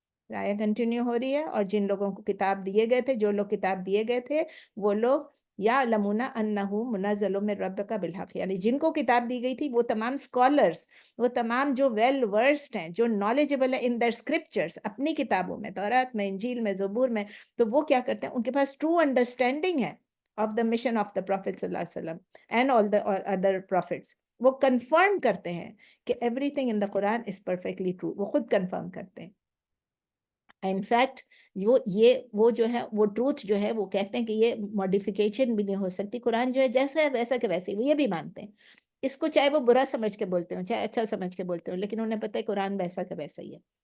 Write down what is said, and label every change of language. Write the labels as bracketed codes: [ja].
[ur] رائے continue ہو رہی ہے. اور جن لوگوں کو کتاب دیے گئے تھے، جو لوگ کتاب دیے گئے تھے وہ لوگ [ar] یعلمون انہ منزل من ربک بالحق، [ur] یعنی جن کو کتاب دی گئی تھی وہ تمام اسکالرس، وہ تمام جو ویل ورسڈ ہیں، جو نالجبل ہیں [en] in their scriptures, [ur] اپنی کتابوں میں، تورات میں، انجیل میں، زبور میں، تو وہ کیا کرتے ہیں؟ ان کے پاس ٹرو انڈرسٹینڈنگ ہے [en] Of the mission of the prophet صلی اللہ علیہ وسلم and all the other prophets. [ur] وہ کنفرم کرتے ہیں کہ [en] Everything in the قرآن is perfectly true. [ur] وہ خود کنفرم کرتے ہیں. انفیکٹ وہ جو ہے وہ ٹروتھ جو ہے وہ کہتے ہیں کہ یہ ماڈیفیکیشن بھی نہیں ہو سکتی. قرآن جو ہے جیسا ہے ویسا کہ ویسے، وہ یہ بھی مانتے ہیں اس کو، چاہے وہ برا سمجھ کے بولتے ہوں چاہے اچھا سمجھ کے بولتے ہوں، لیکن انہیں پتہ ہے قرآن ویسا کہ ویسا ہی ہے.